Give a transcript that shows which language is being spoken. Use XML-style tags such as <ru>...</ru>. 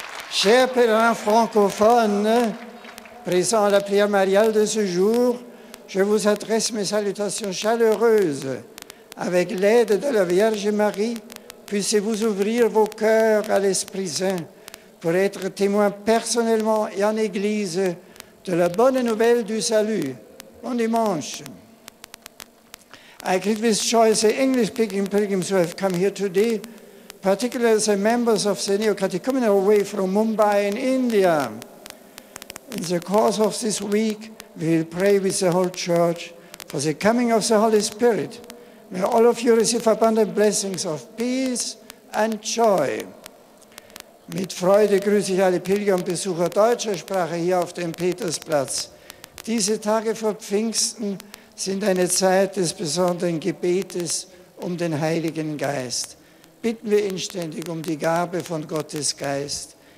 <fr>Chers pèlerins francophones, présents à la prière mariale de ce jour, je vous adresse mes salutations chaleureuses. Avec l'aide de la Vierge Marie, puissiez-vous ouvrir vos cœurs à l'Esprit Saint pour être témoins personnellement et en Église de la bonne nouvelle du salut. Bon dimanche.</fr> <en>I greet with joy the English-speaking pilgrims who have come here today, particularly the members of the Neo-Catechumenal Way from Mumbai in India. In the course of this week, we will pray with the whole Church for the coming of the Holy Spirit. May all of you receive abundant blessings of peace and joy.</en> <de>Mit Freude grüße ich alle Pilger und Besucher deutscher Sprache hier auf dem Petersplatz. Diese Tage vor Pfingsten sind eine Zeit des besonderen Gebetes um den Heiligen Geist. Bitten wir inständig um die Gabe von Gottes Geist.</de>